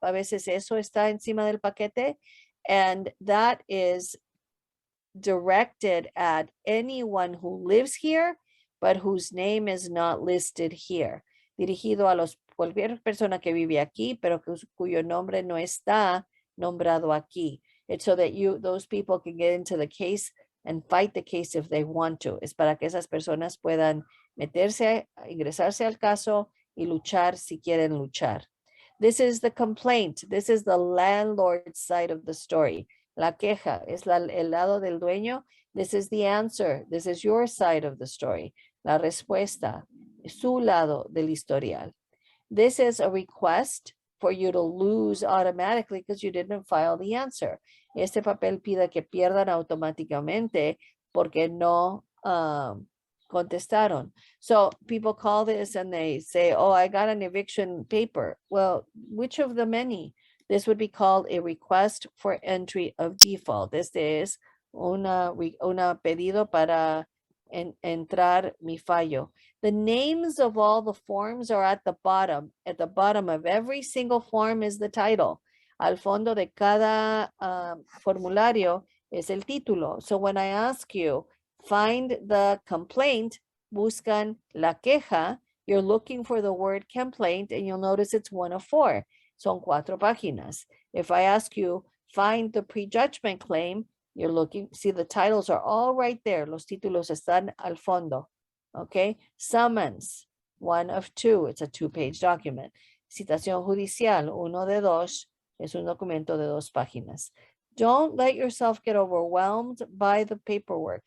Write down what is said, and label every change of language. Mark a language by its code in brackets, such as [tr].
[es] A veces eso está encima del paquete. [en] And that is directed at anyone who lives here, but whose name is not listed here. [es] Dirigido a cualquier persona que vive aquí, pero cuyo nombre no está nombrado aquí. [en] It's so that those people can get into the case and fight the case if they want to. [es] Es para que esas personas puedan ingresarse al caso y luchar si quieren luchar. [en] This is the complaint. This is the landlord's side of the story. [es] La queja es el lado del dueño. [en] This is the answer. This is your side of the story. [es] La respuesta, su lado del historial. [en] This is a request for you to lose automatically because you didn't file the answer. [es] Este papel pide que pierdan automáticamente porque no contestaron. [en] So people call this and they say, oh, I got an eviction paper. Well, which of the many? This would be called a request for entry of default. [es] Este es una pedido para entrar mi fallo. [en] The names of all the forms are at the bottom. At the bottom of every single form is the title. [es] Al fondo de cada formulario es el título. [en] So when I ask you, find the complaint, [es] buscan la queja, [en] you're looking for the word complaint and you'll notice it's one of 4. [es] Son 4 páginas. [en] If I ask you, find the prejudgment claim, you're looking, see the titles are all right there. [es] Los títulos están al fondo. [en] Okay. Summons, 1 of 2. It's a 2-page document. [es] Citación judicial, 1 de 2. Es un documento de 2 páginas. [en] Don't let yourself get overwhelmed by the paperwork.